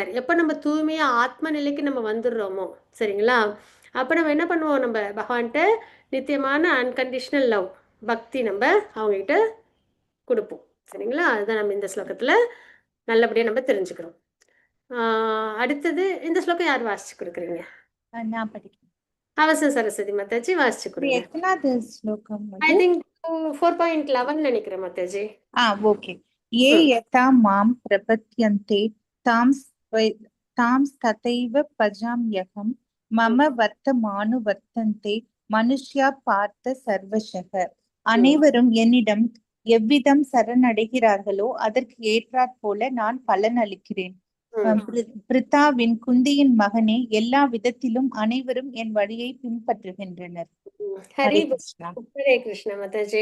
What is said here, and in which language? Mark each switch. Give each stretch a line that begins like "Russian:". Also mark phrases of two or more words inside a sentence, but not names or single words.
Tamil: எப்போ நம்ம தூய்மையாக ஆத்ம நிலைக்கு நம்ம வந்துடுறோமோ, சரிங்களா, அப்போ நம்ம என்ன பண்ணுவோம், நம்ம பகவான்கிட்ட நித்தியமான
English: unconditional love
Tamil: பக்தி நம்ம அவங்ககிட்ட கொடுப்போம், சரிங்களா. அதுதான் நம்ம இந்த ஸ்லோகத்தில் நல்லபடியாக நம்ம தெரிஞ்சுக்கிறோம். அடுத்தது இந்த ஸ்லோகம் யார் வாசிச்சு கொடுக்குறீங்க? நான் படிக்கிறேன். அவசியம் சரஸ்வதி மாதாஜி வாசிச்சு கொடுங்க. எத்தனாவது ஸ்லோகம்?
English: I think
Tamil: 4.11 நினைக்கிறேன் மாதாஜி. ஓகே.
Sanskrit: ये यथा मां प्रपद्यन्ते तां तथैव भजाम्यहं मम वर्तमानुवर्तन्ते मनुष्या पार्थ सर्वशः.
Tamil: அனைவரும் என்னிடம் எவ்விதம் சரணடைகிறார்களோ அதற்கு ஏற்றாற் போல நான் பலன் அளிக்கிறேன். பிரித்தாவின் குந்தியின் மகனே, எல்லா விதத்திலும் அனைவரும் என் வழியை பின்பற்றுகின்றனர். ஹரே கிருஷ்ணா. ஹரே கிருஷ்ணா மாதாஜி.